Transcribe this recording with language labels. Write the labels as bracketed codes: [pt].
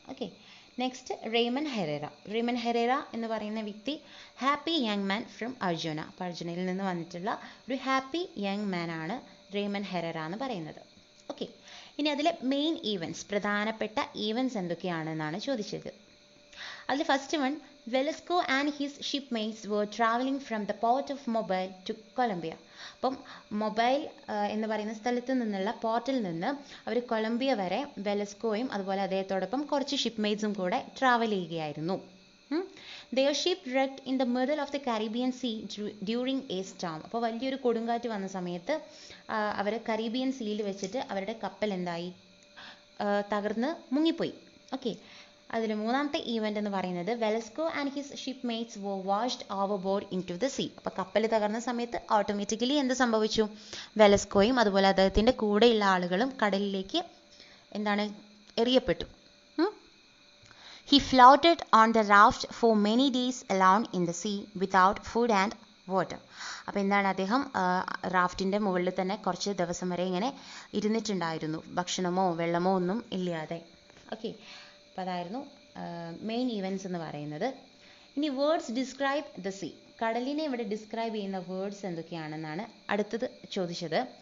[en] okay, next Ramon Herrera [ml] എന്ന് പറയുന്ന വ്യക്തി [en] Happy young man from Arjona. [ml] അപ്പോൾ അർജുനയിൽ നിന്ന് വന്നിട്ടുള്ള ഒരു ഹാപ്പി യങ് മാൻ ആണ് റെയ്മൻ ഹെറേറ എന്ന് പറയുന്നത്. ഓക്കെ, ഇനി അതിലെ മെയിൻ ഈവൻറ്റ്സ്, പ്രധാനപ്പെട്ട ഈവൻറ്റ്സ് എന്തൊക്കെയാണെന്നാണ് ചോദിച്ചത്. [en] അതിൽ first one, Velasco and his shipmates were traveling from the port of Mobile to Colombia. [ml] അപ്പം മൊബൈൽ എന്ന് പറയുന്ന സ്ഥലത്ത് നിന്നുള്ള പോർട്ടിൽ നിന്ന് അവർ കൊളംബിയ വരെ വെലസ്കോയും അതുപോലെ അദ്ദേഹത്തോടൊപ്പം കുറച്ച് ഷിപ്പ്മേറ്റ്സും കൂടെ ട്രാവൽ ചെയ്യുകയായിരുന്നു. [en] Their ship wrecked in the middle of the Caribbean Sea during a storm. [ml] അപ്പോൾ വലിയൊരു കൊടുങ്കാറ്റ് വന്ന സമയത്ത് അവർ കരീബിയൻ സീയിൽ വെച്ചിട്ട് അവരുടെ കപ്പൽ എന്തായി, തകർന്ന് മുങ്ങിപ്പോയി. [en] okay, [ml] അതിൽ മൂന്നാമത്തെ ഈവൻ്റ് എന്ന് പറയുന്നത് [en] Velasco and his ഷിപ്പ്മേറ്റ്സ് were washed overboard into the sea. [ml] അപ്പോൾ കപ്പൽ തകർന്ന സമയത്ത് ഓട്ടോമാറ്റിക്കലി എന്ത് സംഭവിച്ചു, വെലസ്കോയും അതുപോലെ അദ്ദേഹത്തിൻ്റെ കൂടെയുള്ള ആളുകളും കടലിലേക്ക് എന്താണ് എറിയപ്പെട്ടു. [en] He floated on the raft for many days alone in the sea without food and water. [ml] അപ്പോൾ എന്താണ്, അദ്ദേഹം റാഫ്റ്റിൻ്റെ മുകളിൽ തന്നെ കുറച്ച് ദിവസം വരെ ഇങ്ങനെ ഇരുന്നിട്ടുണ്ടായിരുന്നു, ഭക്ഷണമോ വെള്ളമോ ഒന്നും ഇല്ലാതെ. ഓക്കെ, അപ്പോൾ അതായിരുന്നു മെയിൻ ഈവൻറ്റ്സ് എന്ന് പറയുന്നത്. ഇനി [en] words describe the sea, [ml] കടലിനെ ഇവിടെ ഡിസ്ക്രൈബ് ചെയ്യുന്ന വേർഡ്സ് എന്തൊക്കെയാണെന്നാണ് അടുത്തത് ചോദിച്ചത്.